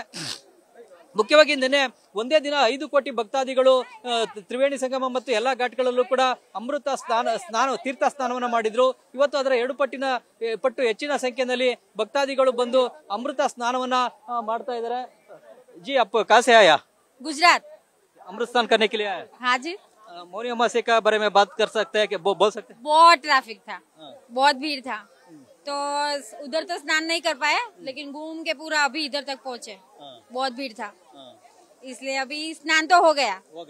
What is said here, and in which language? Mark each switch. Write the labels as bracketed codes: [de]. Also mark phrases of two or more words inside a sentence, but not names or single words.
[kn] ಮುಖ್ಯವಾಗಿ ನಿನ್ನೆ ಒಂದೇ ದಿನ 5 ಕೋಟಿ ಭಕ್ತಾದಿಗಳು ತ್ರಿವೇಣಿ ಸಂಗಮ ಮತ್ತು ಎಲ್ಲಾ ಘಾಟ್ಗಳಲ್ಲೂ ಕೂಡ ಅಮೃತ ತೀರ್ಥ ಸ್ನಾನವನ್ನ ಮಾಡಿದ್ರು. ಇವತ್ತು ಅದರ 2 ಪಟ್ಟು ಹೆಚ್ಚಿನ ಸಂಖ್ಯೆಯಲ್ಲಿ ಭಕ್ತಾದಿಗಳು ಬಂದು ಅಮೃತ ಸ್ನಾನವನ್ನ ಮಾಡ್ತಾ ಇದ್ದಾರೆ. [hi] जी आप कहाँ से आया? गुजरात। अमृत स्नान करने के लिए आया? हाँ जी। मौनी अमावस्या के बारे में बात कर सकते हैं, बोल सकते हैं? बहुत ट्रैफिक था, बहुत भीड़ था, तो उधर तो स्नान नहीं कर पाए, लेकिन घूम के पूरा अभी इधर तक पहुँचे। बहुत भीड़ था, इसलिए अभी स्नान तो हो गया।